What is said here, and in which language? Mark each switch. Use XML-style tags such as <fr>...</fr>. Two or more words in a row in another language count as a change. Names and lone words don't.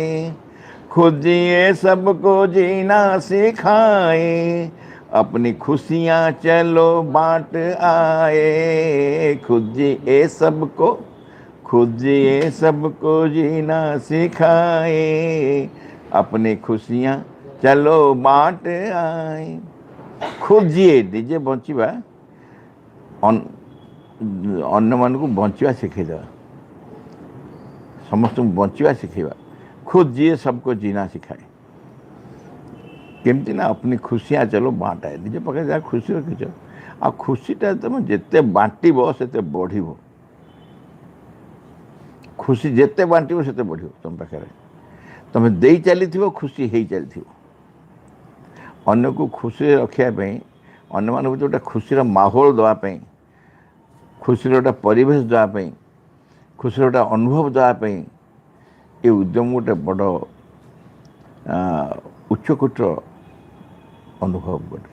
<hi>खुद जिए सबको जीना सिखाए अपनी खुशियाँ चलो बांट आए। खुद जिए सबको जीना सिखाए अपनी खुशियाँ चलो बांट आए। खुद जिए,</hi> <or>ନିଜେ ବଞ୍ଚିବା, ଅନ୍ୟମାନଙ୍କୁ ବଞ୍ଚିବା ଶିଖେଇଦେବା, ସମସ୍ତଙ୍କୁ ବଞ୍ଚିବା ଶିଖେଇବା।</or> <hi>खुद जिए सबको जीना सिखाए,</hi> <or>କେମିତି ନା</or> <hi>अपनी खुशियाँ चलो बांट आए।</hi> <or>ନିଜ ପାଖରେ ଯାହା ଖୁସି ରଖିଛ, ଆଉ ଖୁସିଟା ତୁମେ ଯେତେ ବାଣ୍ଟିବ ସେତେ ବଢ଼ିବ। ଖୁସି ଯେତେ ବାଣ୍ଟିବ ସେତେ ବଢ଼ିବ ତୁମ ପାଖରେ। ତୁମେ ଦେଇ ଚାଲିଥିବ, ଖୁସି ହେଇ ଚାଲିଥିବ। ଅନ୍ୟକୁ ଖୁସିରେ ରଖିବା ପାଇଁ, ଅନ୍ୟମାନଙ୍କୁ ଗୋଟେ ଖୁସିର ମାହୋଲ ଦେବା ପାଇଁ, ଖୁସିର ଗୋଟେ ପରିବେଶ ଦେବା ପାଇଁ, ଖୁସିର ଗୋଟେ ଅନୁଭବ ଦେବା ପାଇଁ ଏ ଉଦ୍ୟମ ଗୋଟେ ବଡ଼ ଉଚ୍ଚକୋଟୀର ଅନୁଭବ ଗୋଟେ।</or>